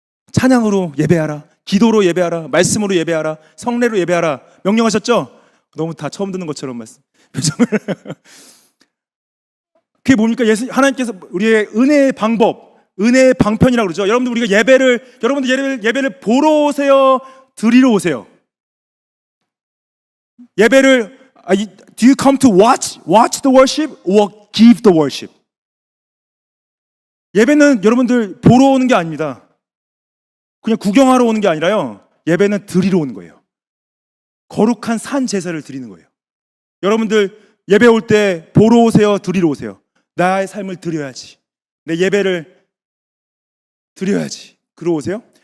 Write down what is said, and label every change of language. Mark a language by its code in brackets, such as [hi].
[ko] 찬양으로 예배하라, 기도로 예배하라, 말씀으로 예배하라, 성례로 예배하라 명령하셨죠. 너무 다 처음 듣는 것처럼 표정을 그게 뭡니까? 하나님께서 우리의 은혜의 방법, 은혜의 방편이라고 그러죠. 여러분들 우리가 예배를 보러 오세요, 드리러 오세요? 예배를 [en] do you come to watch the worship or give the worship? [ko] 예배는 여러분들 보러 오는 게 아닙니다. 그냥 구경하러 오는 게 아니라요, 예배는 드리러 오는 거예요. 거룩한 산 제사를 드리는 거예요. 여러분들 예배 올 때 보러 오세요, 드리러 오세요? 나의 삶을 드려야지, 내 예배를 드려야지, 그러 오세요?